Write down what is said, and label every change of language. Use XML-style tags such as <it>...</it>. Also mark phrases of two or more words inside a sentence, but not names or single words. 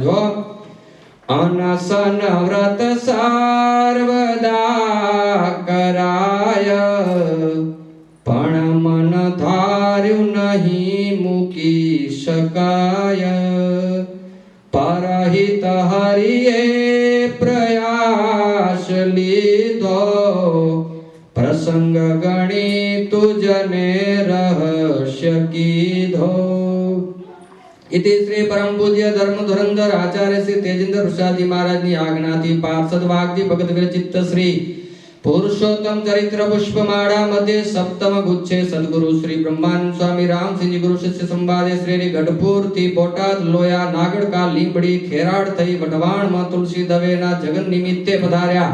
<gu>હો અનસન વ્રત સર્વદા કરાય, પણ મન ધાર્યું નહીં મૂકી શકાય. પરહિત હરિએ પ્રયાસ લીધો, પ્રસંગ ગણી તુજને રહસ્ય કીધો.</gu> <sa>इति श्री परम पूज्य धर्म धुरंधर</sa> <gu>आचार्य श्री तेजेंद्र ऋषाजी महाराज ની આજ્ઞાથી પાર્ષદ વાગજી ભગત વિરચિત શ્રી પુરુષોત્તમ ચરિત્ર પુષ્પમાળા મધ્ય સપ્તમ ગુચ્છે સદગુરુ શ્રી બ્રહ્માનંદ સ્વામી રામસિંહજી ગુરુ શિષ્ય સંવાદે શ્રી ગઢપુર થી બોટાદ લોયા નાગડકા લીંબડી ખેરાડ થઈ વઢવાણ માં તુલસી દવેના જગન નિમિત્તે પધાર્યા.</gu>